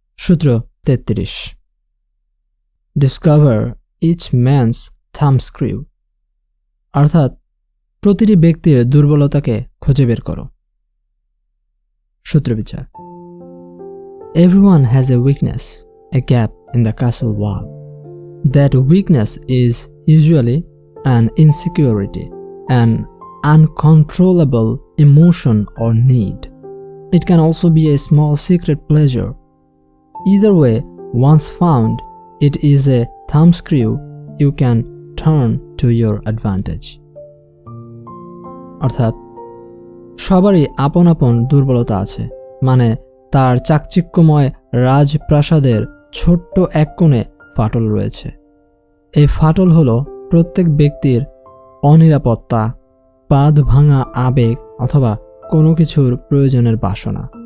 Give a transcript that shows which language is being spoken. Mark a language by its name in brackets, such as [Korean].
[Bangla] সূত্র 33 [English] discover each man's thumbscrew, [Bangla] অর্থাৎ প্রতিটি ব্যক্তির দুর্বলতাকে খুঁজে বের করো। সূত্রবিচার [English] Everyone has a weakness, a gap in the castle wall. That weakness is usually an insecurity, an uncontrollable emotion or need. It can also be a small secret pleasure. Either way, once found, it is a thumbscrew you can turn to your advantage. [Bangla] অর্থাৎ সবারই আপন আপন দুর্বলতা আছে, মানে তার চাকচিক্যময় রাজপ্রাসাদের ছোট্ট এক কোণে ফাটল রয়েছে। এই ফাটল হলো প্রত্যেক ব্যক্তির অনিরাপত্তা, বাঁধ ভাঙা আবেগ অথবা কোনো কিছুর প্রয়োজনের বাসনা।